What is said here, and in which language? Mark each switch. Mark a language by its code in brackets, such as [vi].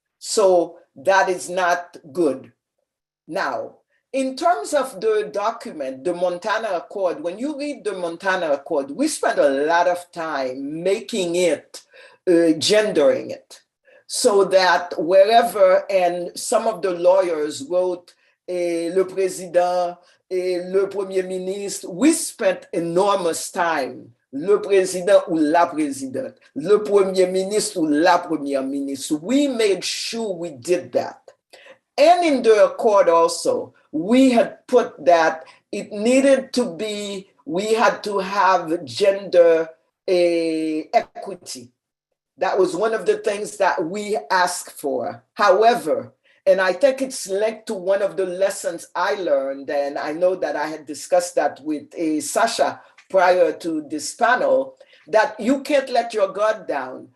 [en] So that is not good. Now, in terms of the document, the Montana Accord, when you read the Montana Accord, we spent a lot of time making it, gendering it, so that wherever, and some of the lawyers wrote, [fr] le président, le premier ministre, [en] we spent enormous time. [fr] Le président ou la présidente, le premier ministre ou la première ministre. [en] We made sure we did that. And in the accord also, we had put that it needed to be, we had to have gender equity. That was one of the things that we asked for. However, and I think it's linked to one of the lessons I learned, and I know that I had discussed that with Sasha prior to this panel, that you can't let your guard down.